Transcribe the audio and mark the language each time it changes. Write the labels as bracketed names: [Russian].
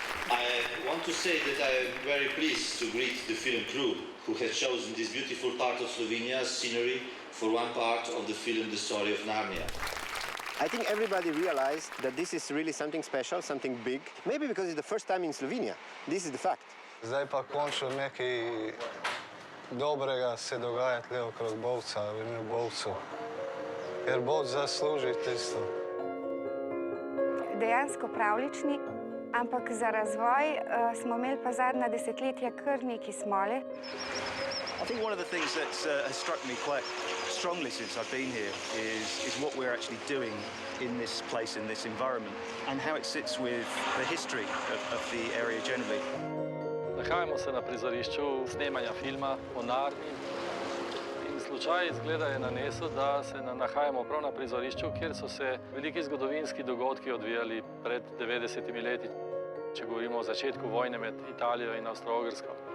[English] I want to say that I am very pleased to greet the film crew who has chosen this beautiful part of Slovenia's scenery for one part of the film The Story of Narnia. I think everybody realized that this is really something special, something big. Maybe because it's the first time in Slovenia. This is the fact. [Slovenian] Zdaj pa končno nekaj dobrega se dogaja tle okrog Bovca, v Bovcu. Ker Bovc zasluži tisto. Dejansko pravlični, ampak za razvoj smo imeli pa zadnja desetletja kar nekaj smole. [English] I think one of the things that has struck me quite strongly since I've been here is what we're actually doing in this place, in this environment, and how it sits with the history of the area generally. [Slovenian] Nahajamo se na prizorišču snemanja filma o Narniji in slučaj izgleda je nanesel, da se nahajamo prav na prizorišču, kjer so se veliki zgodovinski dogodki odvijali pred 90 leti, če govorimo o začetku vojne med Italijo in Avstro-Ogrsko.